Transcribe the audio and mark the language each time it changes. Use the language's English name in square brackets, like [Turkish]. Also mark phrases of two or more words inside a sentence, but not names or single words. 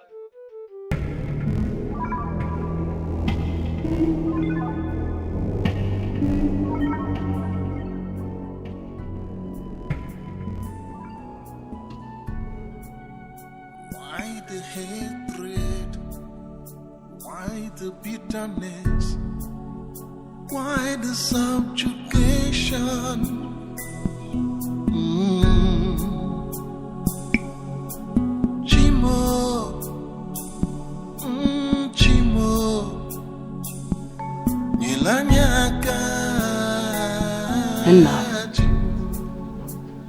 [English] Why the hatred? Why the bitterness? Why the subjugation? [Bemba] Chimo, Chimo, [English] Enough.